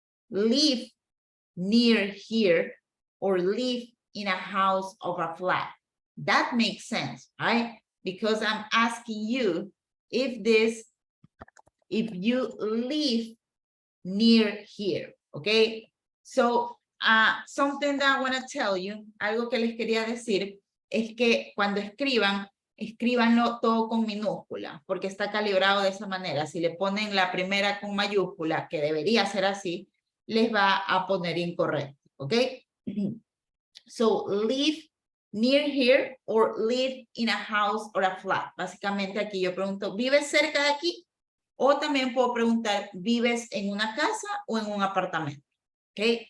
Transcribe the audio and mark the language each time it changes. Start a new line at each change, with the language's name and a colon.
English: Live near here or live in a house or a flat. That makes sense, right? Because I'm asking you if you live near here, okay? So something that I want to tell you,
Spanish: algo que les quería decir, es que cuando escríbanlo todo con minúscula, porque está calibrado de esa manera. Si le ponen la primera con mayúscula, que debería ser así, les va a poner incorrecto, ¿ok?
English: So, live near here or live in a house or a flat.
Spanish: Básicamente aquí yo pregunto, ¿vives cerca de aquí? O también puedo preguntar, ¿vives en una casa o en un apartamento? ¿Ok?